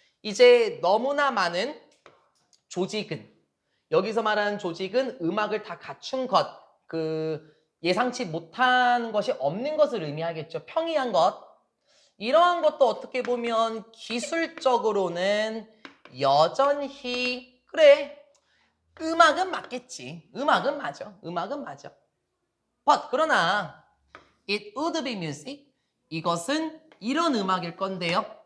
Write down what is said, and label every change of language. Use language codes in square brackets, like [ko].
[ko] 이제 너무나 많은 조직은, 여기서 말하는 조직은 음악을 다 갖춘 것, 예상치 못한 것이 없는 것을 의미하겠죠. 평이한 것. 이러한 것도 어떻게 보면 기술적으로는 여전히 그래. 음악은 맞겠지. 음악은 맞아. 음악은 맞아. [en] But [ko] 그러나 [en] it would be music. [ko] 이것은 이런 음악일 건데요.